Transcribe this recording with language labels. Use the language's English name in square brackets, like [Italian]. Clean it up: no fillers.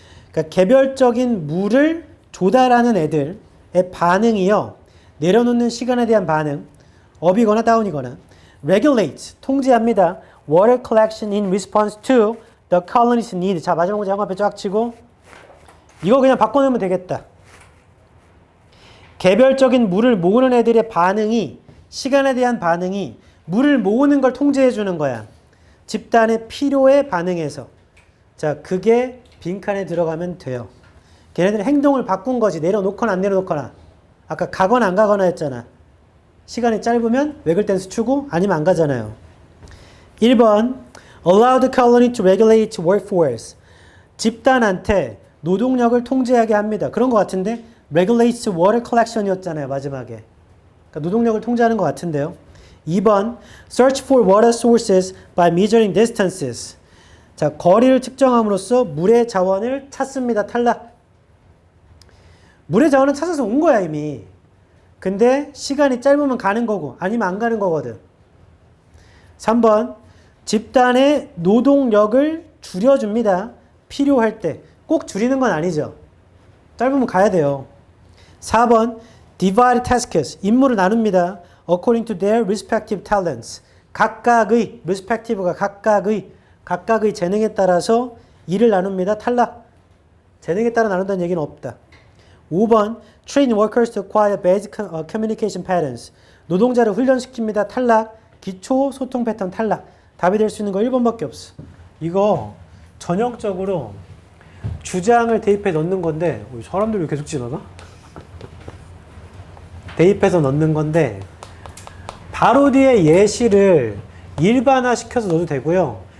[Korean] 그러니까 개별적인 물을 조달하는 애들의 반응이요. 내려놓는 시간에 대한 반응. up이거나 down이거나. regulate 통제합니다. [English] water collection in response to the colony's need. [Korean] 자 마지막 문제 한번 쫙 치고 이거 그냥 바꿔내면 되겠다. 개별적인 물을 모으는 애들의 반응이 시간에 대한 반응이 물을 모으는 걸 통제해 주는 거야. 집단의 필요에 반응해서. 자 그게 빈칸에 들어가면 돼요. 걔네들 행동을 바꾼 거지. 내려놓거나 안 내려놓거나. 아까 가거나 안 가거나 했잖아. 시간이 짧으면 외글 댄스 추고 아니면 안 가잖아요. [English] 1번 Allow the colony to regulate its workforce. [Korean] 집단한테 노동력을 통제하게 합니다. 그런 것 같은데 [English] Regulates water collection [Korean] 이었잖아요. 마지막에. 그러니까 노동력을 통제하는 것 같은데요. [English] 2번 Search for water sources by measuring distances. [Korean] 자, 거리를 측정함으로써 물의 자원을 찾습니다. 탈락. 물의 자원은 찾아서 온 거야 이미. 근데 시간이 짧으면 가는 거고 아니면 안 가는 거거든. 3번 집단의 노동력을 줄여줍니다. 필요할 때. 꼭 줄이는 건 아니죠. 짧으면 가야 돼요. 4번 [English] divide tasks. [Korean] 임무를 나눕니다. [English] according to their respective talents. [Korean] 각각의 respective가 각각의 재능에 따라서 일을 나눕니다. 탈락. 재능에 따라 나눈다는 얘기는 없다. [English] 5번 train workers to acquire basic communication patterns. [Korean] 노동자를 훈련시킵니다. 탈락. 기초 소통 패턴 탈락. 답이 될 수 있는 거 1번밖에 없어. 이거 전형적으로 주장을 대입해 넣는 건데 사람들 왜 계속 지나가? 대입해서 넣는 건데 바로 뒤에 예시를 일반화 시켜서 넣어도 되고요.